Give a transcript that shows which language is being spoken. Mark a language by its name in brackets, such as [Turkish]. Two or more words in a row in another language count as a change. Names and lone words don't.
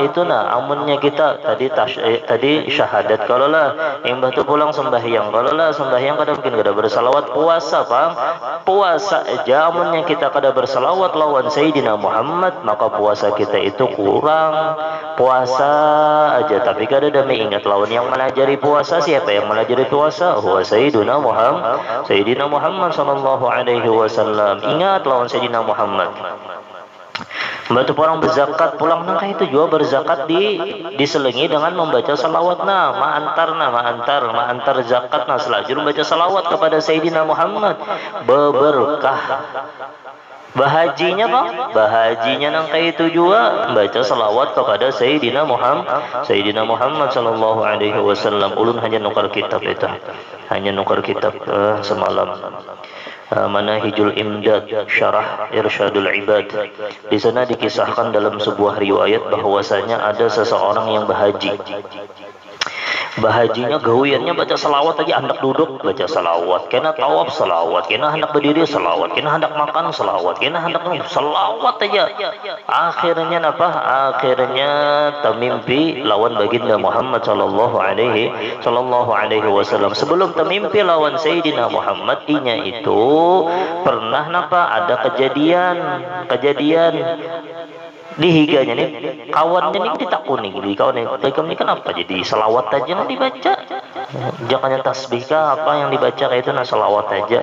[Banjar] Itu amunnya kita tadi syahadat kalau lah, yang batu pulang sembahyang kalau lah, sembahyang kada mungkin kada bersalawat. Puasa bang, puasa aja amunnya kita kada bersalawat lawan Sayyidina Muhammad, maka puasa kita itu kurang. Puasa aja tapi kada ada mengingat lawan yang melajari puasa. Siapa yang melajari puasa? [Arabic] هو سيدنا محمد صلى الله عليه وسلم. [Banjar] Ingat lawan Sayyidina Muhammad. Membantu orang berzakat pulang nangka itu juga berzakat diselingi dengan membaca salawat ma'antar zakat selajur membaca salawat kepada Sayyidina Muhammad, beberkah. Bahajinya bang, bahajinya nangka itu juga baca salawat kepada Sayyidina Muhammad [Arabic] صلى الله عليه وسلم. [Banjar] Ulun hanya nukar kitab itu, hanya nukar kitab semalam. Manahijul Imdad Syarah Irsyadul Ibad. Di sana dikisahkan dalam sebuah riwayat bahwasanya ada seseorang yang bahaji. Bahajinya gawiannya baca salawat aja, hendak duduk baca salawat, kena tawaf salawat, kena hendak berdiri salawat, kena hendak makan salawat, kena hendak salawat aja. Akhirnya apa? Akhirnya termimpi lawan baginda Muhammad [Arabic] صلى الله عليه وسلم. [Banjar] Sebelum termimpi lawan Sayyidina Muhammad, inya itu pernah ada kejadian di higanya nih, kawannya nih ditakuni di kawan ini kenapa jadi selawat aja yang dibaca, jangan tasbih kah apa yang dibaca kayak itu, selawat aja.